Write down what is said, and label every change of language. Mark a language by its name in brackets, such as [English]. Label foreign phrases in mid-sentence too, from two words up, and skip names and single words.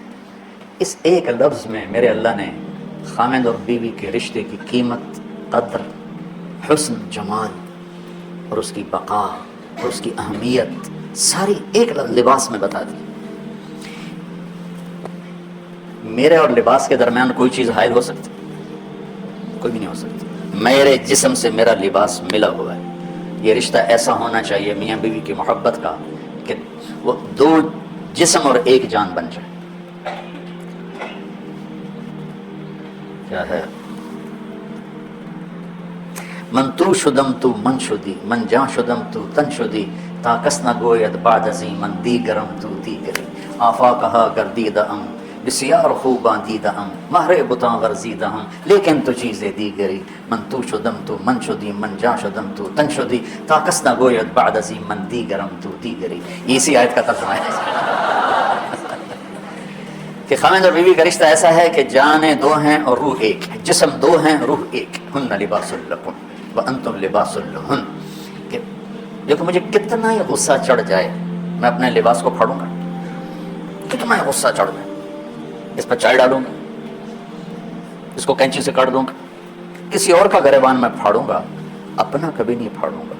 [Urdu] اس ایک لفظ میں میرے اللہ نے خامن اور بیوی کے رشتے کی قیمت، قدر، حسن، جمال اور اس کی بقا اور اس کی اہمیت ساری ایک لباس میں بتا دی. میرے اور لباس کے درمیان کوئی چیز حائل ہو سکتی? کوئی بھی نہیں ہو سکتی۔ میرے جسم سے میرا لباس ملا ہوا ہے, یہ رشتہ ایسا ہونا چاہیے میاں بیوی کی محبت کا کہ وہ دو جسم اور ایک جان بن جائے. کیا ہے؟ [Persian] من تو شدم تو من شدی، من جاں شدم تو تن شدی، تا کس نہ گوید بعد ازیں من دیگرم تو دیگری. آفا کہا گردیدہ ام بسیار خوباں دیدہ ام، مہر بتاں ورزیدہ ہم لیکن تو چیزیں دیگری. من تو شدم تو من شدی، من جاں شدم تو تن شدی، تا کس نہ گوید بعد ازیں من دیگرم تو دیگری. [Urdu] یہ اسی آیت کا ترجمہ ہے کہ خاوند اور بیوی کا رشتہ ایسا ہے کہ جانیں دو ہیں اور روح ایک، جسم دو ہیں روح ایک. [Arabic] ہن لباس لکم وانتم لباس لہن. [Urdu] کہ دیکھو مجھے کتنا ہی غصہ چڑھ جائے میں اپنے لباس کو پھاڑوں گا، کتنا ہی غصہ چڑھ جائے اس پر چائے ڈالوں گا، اس کو کینچی سے کاٹ دوں گا، کسی اور کا گریبان میں پھاڑوں گا، اپنا کبھی نہیں پھاڑوں گا.